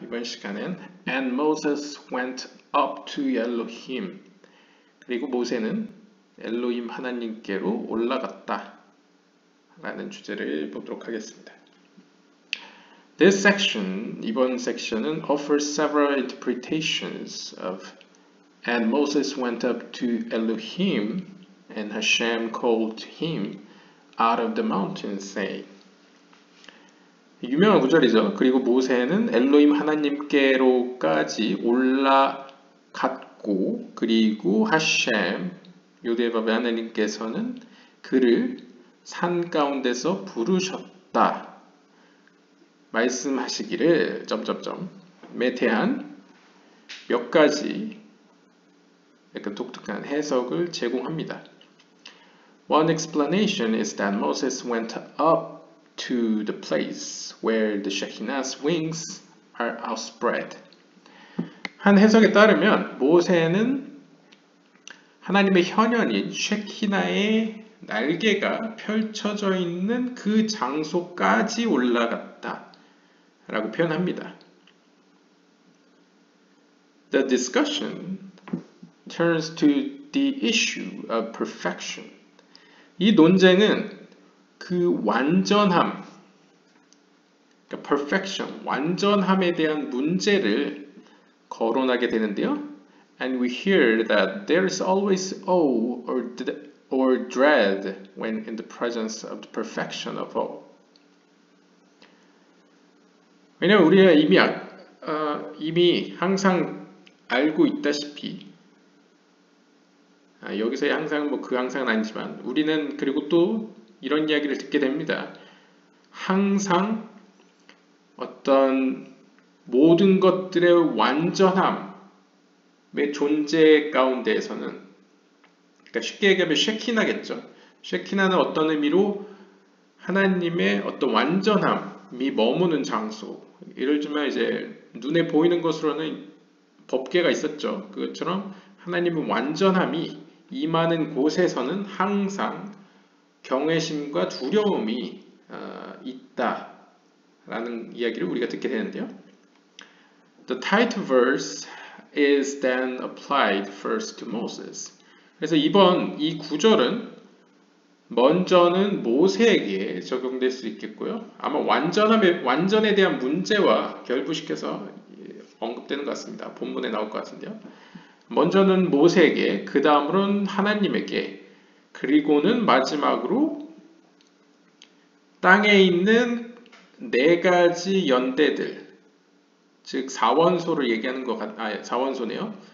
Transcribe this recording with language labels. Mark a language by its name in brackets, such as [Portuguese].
[Korean] 이번 시간은 [English] And Moses went up to Elohim. [Korean] 그리고 모세는 엘로힘 하나님께로 올라갔다 라는 주제를 보도록 하겠습니다. [English] This section, [Korean] 이번 섹션은 [English] offers several interpretations of And Moses went up to Elohim and Hashem called him out of the mountain saying [Korean] 유명한 구절이죠. 그리고 모세는 엘로힘 하나님께로까지 올라갔고 그리고 하셴 요대바베 하나님께서는 그를 산 가운데서 부르셨다 말씀하시기를 에 대한 몇 가지 약간 독특한 해석을 제공합니다. [English] One explanation is that Moses went up to the place where the Shekinah's wings are outspread. [Korean] 한 해석에 따르면 모세는 하나님의 현현인 쉐키나의 날개가 펼쳐져 있는 그 장소까지 올라갔다 라고 표현합니다. [English] The discussion turns to the issue of perfection. [Korean] 이 논쟁은 그 완전함, 그러니까 perfection, 완전함에 대한 문제를 거론하게 되는데요. [English] And we hear that there is always awe or dread when in the presence of the perfection of all. [Korean] 왜냐하면 우리가 이미 항상 알고 있다시피 여기서의 항상 그 항상은 아니지만 우리는 그리고 또 이런 이야기를 듣게 됩니다. 항상 어떤 모든 것들의 완전함의 존재 가운데에서는 그러니까 쉽게 얘기하면 쉐키나겠죠. 쉐키나는 어떤 의미로 하나님의 어떤 완전함이 머무는 장소. 예를 들면 이제 눈에 보이는 것으로는 법궤가 있었죠. 그것처럼 하나님의 완전함이 임하는 곳에서는 항상 경외심과 두려움이 있다라는 이야기를 우리가 듣게 되는데요. [English] The title verse is then applied first to Moses. [Korean] 그래서 이 구절은 먼저는 모세에게 적용될 수 있겠고요. 아마 완전에 대한 문제와 결부시켜서 언급되는 것 같습니다. 본문에 나올 것 같은데요. 먼저는 모세에게, 그 다음으로는 하나님에게, 그리고는 마지막으로 땅에 있는 네 가지 연대들, 즉 사원소를 얘기하는 사원소네요.